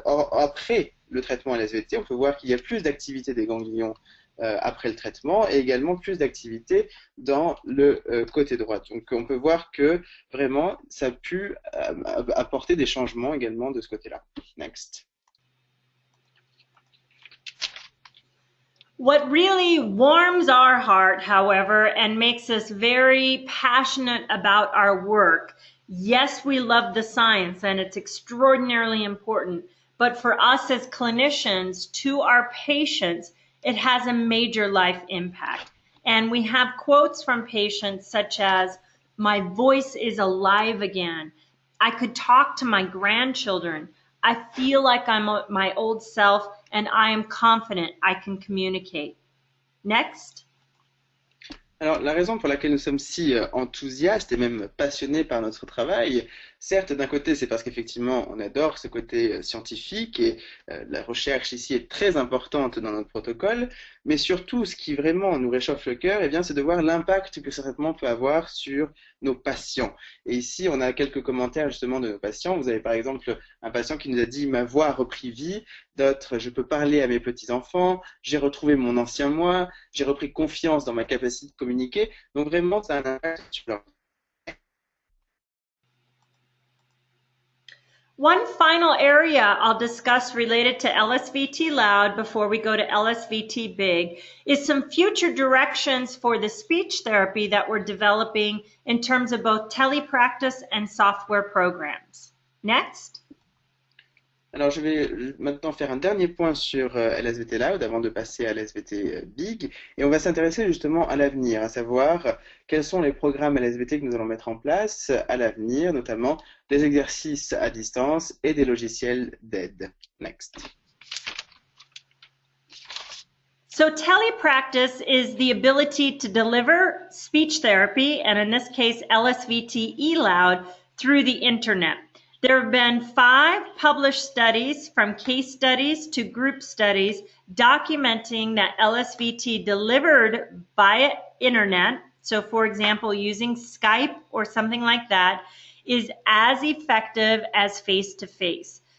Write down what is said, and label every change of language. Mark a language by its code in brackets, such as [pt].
[fr] Or, après le traitement LSVT, on peut voir qu'il y a plus d'activité des ganglions après le traitement et également plus d'activité dans le côté droit. Donc on peut voir que vraiment ça a pu apporter des changements également de ce côté-là. [en] Next. What really warms our heart, however, and makes us very passionate about our work, yes, we love the science and it's extraordinarily important, but for us as clinicians, to our patients, it has a major life impact. And we have quotes from patients such as, "My voice is alive again. I could talk to my grandchildren. I feel like I'm my old self and I am confident I can communicate." Next. [fr] Alors, la raison pour laquelle nous sommes si enthousiastes et même passionnés par notre travail, certes, d'un côté, c'est parce qu'effectivement, on adore ce côté scientifique et la recherche ici est très importante dans notre protocole, mais surtout, ce qui vraiment nous réchauffe le cœur, eh bien, c'est de voir l'impact que ce traitement peut avoir sur nos patients. Et ici, on a quelques commentaires justement de nos patients. Vous avez par exemple un patient qui nous a dit « Ma voix a repris vie », d'autres « Je peux parler à mes petits-enfants »,« J'ai retrouvé mon ancien moi »,« J'ai repris confiance dans ma capacité de communiquer ». Donc vraiment, ça a un impact sur leur. [en] One final area I'll discuss related to LSVT Loud before we go to LSVT Big is some future directions for the speech therapy that we're developing in terms of both telepractice and software programs. Next. [fr] Alors, je vais maintenant faire un dernier point sur LSVT Loud avant de passer à LSVT Big. Et on va s'intéresser justement à l'avenir, à savoir quels sont les programmes LSVT que nous allons mettre en place à l'avenir, notamment des exercices à distance et des logiciels d'aide. [en] Next. So telepractice is the ability to deliver speech therapy, and in this case, LSVT eLoud, through the internet. There have been 5 published studies, from case studies to group studies, documenting that LSVT delivered via internet, so for example, using Skype or something like that, is as effective as face-to-face.